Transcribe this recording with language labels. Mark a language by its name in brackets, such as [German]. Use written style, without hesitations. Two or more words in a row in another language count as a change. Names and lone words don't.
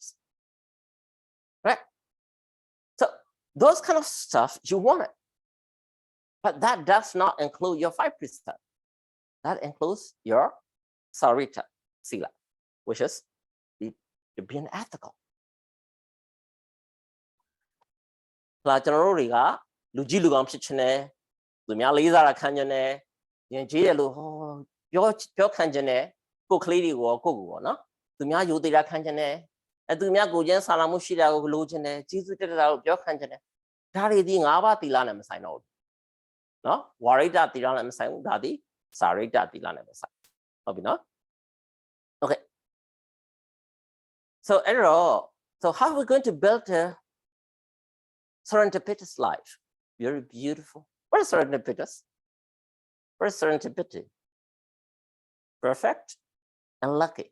[English] Right? So those kind of stuff you want it. But that does not include your 5 precepts. That includes your [Pali] sarita, sila, [English] which is you're being ethical. [Burmese] ကျွန်တော်တို့တွေကလူကြီးလူကောင်းဖြစ်ချင်တယ်သူများလေးစားတာခံချင်တယ်ယဉ်ကျေးတယ်လို့ပြောခံချ င်တယ်ကိုယ်ကလေးတွေကိုကိုယ့်ကိုပေါ့နော်သူများယူသေးတာခံချင်တယ်သူများကိုချင်းဆာလာမှုရှိတာကိုလိုချင်တယ်ကျေးဇူးတက်တာကိုပြောခံချင်တယ်ဒါတွေဒီ၅ပါးသီလနဲ့မဆိုင်တော့ဘူးနော်ဝါရိတသီလနဲ့မဆိုင်ဘူးဒါဒီစာရိတသီလနဲ့ပဲဆိုင်ဟုတ်ပြီနော် [English] Okay so how are we going to build a serendipitous life? Very beautiful. What is serendipitous? What is serendipity? Perfect and lucky.